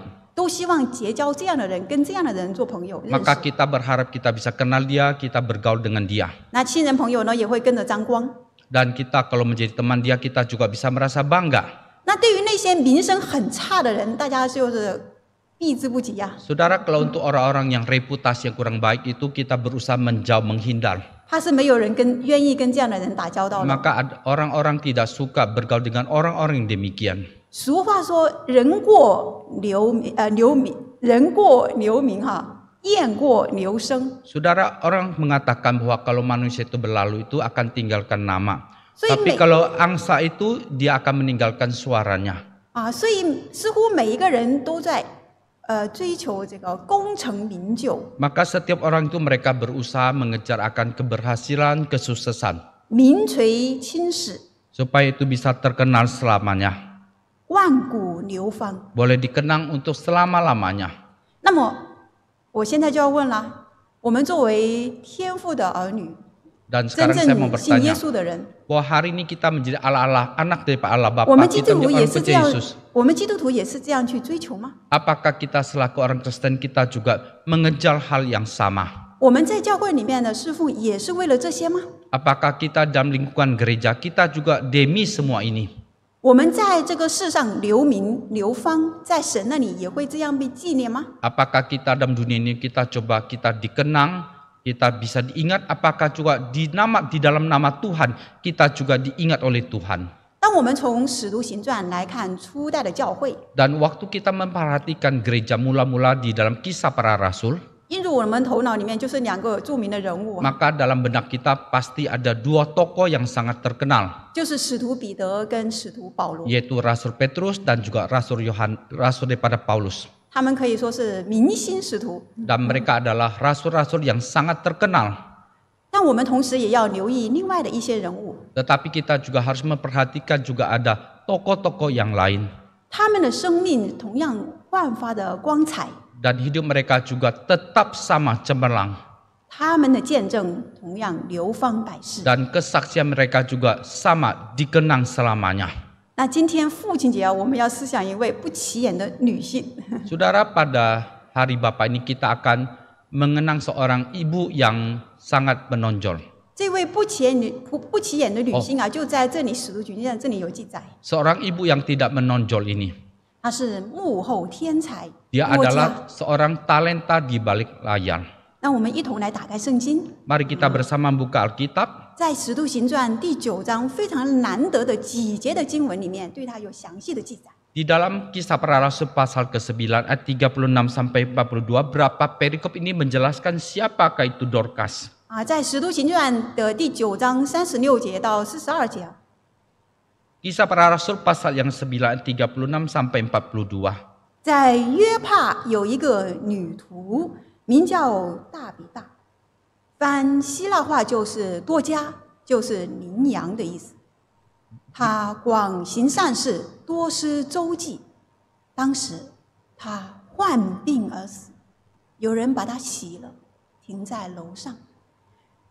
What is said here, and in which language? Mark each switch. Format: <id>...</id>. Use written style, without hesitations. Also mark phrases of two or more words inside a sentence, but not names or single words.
<zh>都希望结交这样的人，跟这样的人做朋友。</zh> <id>Maka kita berharap kita bisa kenal dia, kita bergaul dengan dia.</id> <zh>那亲人朋友呢，也会跟着沾光。</zh> <id>Dan kita kalau menjadi teman dia, kita juga bisa merasa bangga.</id> <zh>那对于那些名声很差的人，大家就是避之不及呀。</zh> <id>Saudara, kalau untuk orang-orang yang reputasi yang kurang baik itu kita berusaha menjauh, menghindar.</id> <zh>怕是没有人愿意跟这样的人打交道的。</zh> <id>Maka orang-orang tidak suka bergaul dengan orang-orang yang demikian.</id> <zh>俗话说：“人过留名哈，雁过留声。”</zh> <id>Saudara, orang mengatakan bahwa kalau manusia itu berlalu itu akan tinggalkan nama.</id> <zh>所以</zh> <id>Tapi kalau angsa itu dia akan meninggalkan suaranya.</id> <zh>所以似乎每一个人都在追求这个功成名就。</zh> <id>Maka setiap orang itu mereka berusaha mengejar akan keberhasilan, kesuksesan.</id> <zh>名垂青史，</zh> <id>Supaya itu bisa terkenal selamanya.</id> <zh>万古流芳。</zh> <id>Boleh dikenang untuk selama-lamanya.</id> <zh>那么，我现在就要问了：我们作为天父的儿女，</zh> <id>Dan</id> <zh>真</zh> <id>sekarang saya mau</id> <zh>正信耶</zh> <id>bertanya,</id> <zh>稣的人，</zh> <id>bahwa hari ini kita menjadi anak daripada Allah</id> <zh>我们</zh> <id>Bapa,</id> <zh>基</zh> <id>kita</id> <zh>督徒</zh> <id>menjadi</id> <zh>也</zh> <id>orang</id> <zh>是这</zh> <id>percaya</id> <zh>样</zh> <id>Yesus.</id> <zh>我们基督徒也是这样去追求吗？</zh> <id>Apakah kita selaku orang Kristen kita juga mengejar hal yang sama?</id> <zh>我们在教会里面的侍奉也是为了这些吗？</zh> <id>Apakah kita dalam lingkungan gereja kita juga demi semua ini?</id> <zh>我们在这个世上留名流芳，在神那里也会这样被纪念吗？</zh> <id>Apakah kita dalam dunia ini kita dikenang, kita bisa diingat? Apakah juga di dalam nama Tuhan kita juga diingat oleh Tuhan?</id> <zh>当我们从使徒行传来看初代的教会，</zh> <id>Dan waktu kita memperhatikan gereja mula-mula di dalam kisah para rasul,</id> <zh>映入我们头脑里面就是两个著名的人物，</zh> <id>maka dalam benak kita pasti ada dua tokoh yang sangat terkenal,</id> <zh>就是使徒彼得跟使徒保罗。</zh> <id>yaitu Rasul Petrus dan juga Rasul daripada Paulus.</id> <zh>他们可以说是明星使徒，</zh> <id>Dan mereka adalah rasul-rasul yang sangat terkenal.</id> <zh>但我们同时也要留意另外的一些人物，</zh> <id>Tetapi kita juga harus memperhatikan juga ada tokoh-tokoh yang lain.</id> <zh>他们的生命同样焕发的光彩，</zh> <id>Dan hidup mereka juga tetap sama cemerlang.</id> <zh>他们的见证同样流芳百世。</zh> <id>Dan kesaksian mereka juga sama dikenang selamanya.</id> <zh>那今天父亲节啊，我们要思想一位不起眼的女性，</zh> <id>Saudara, pada hari Bapa ini kita akan mengenang seorang ibu yang sangat menonjol.</id> <zh>这位不起眼的女性啊，就在这里《使徒行传》这里有记载，</zh> <id>Seorang ibu yang tidak menonjol ini,</id> <zh>她是幕后天才</zh> <id>dia</id> <zh>作家。</zh> <id>adalah seorang talenta di balik layar.</id> <zh>那我们一同来打开圣经，</zh> <id>Mari kita bersama buka Alkitab.</id> <zh>在《使徒行传》第9章非常难得的几节的经文里面，对它有详细的记载。</zh> <id>Di dalam kisah para rasul pasal ke-9 ayat 36 sampai 42, berapa perikop ini menjelaskan siapakah itu Dorcas.</id> <zh>在《使徒行传》的第9章36节到42节，</zh> <id>Kisah para rasul pasal yang 9 ayat 36 sampai 42.</id> <zh>在约帕有一个女徒，名叫大比大，翻希腊话就是多加，就是羚羊的意思。她广行善事，多施周济。当时她患病而死，有人把她洗了，停在楼上。</zh>